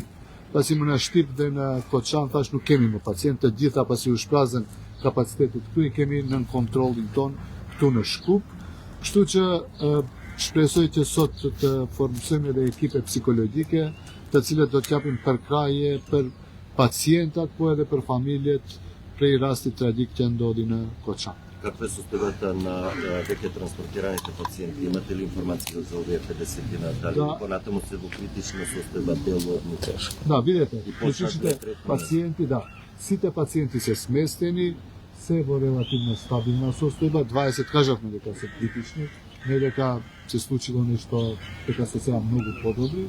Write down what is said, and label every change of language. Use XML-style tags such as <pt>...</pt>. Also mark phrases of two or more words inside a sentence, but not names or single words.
<sq>Pasi më në Shtip dhe në Koçan thash nuk kemi më pacientë, të gjitha pasi u shprazën kapacitetet këtu i kemi nën kontrollin ton këtu në Shkup. Kështu që shpresoj që sot të formojmë edhe ekipe psikologjike, të cilët do të japin përkraje për pacientat, po edhe për familjet prej rastit tragjik që ndodhi në Koçan.</sq> <mk>Каква е состојбата на веќе транспортираните пациенти? Имате ли информација за овие 50-тина? Дали понатаму се во критична состојба, делно од тешко? Да, видете, критичните пациенти, да, сите пациенти се сместени, се во релативно стабилна состојба, 20 кажавме дека се критични, не дека се случило нешто, дека се сега многу подобри.</mk>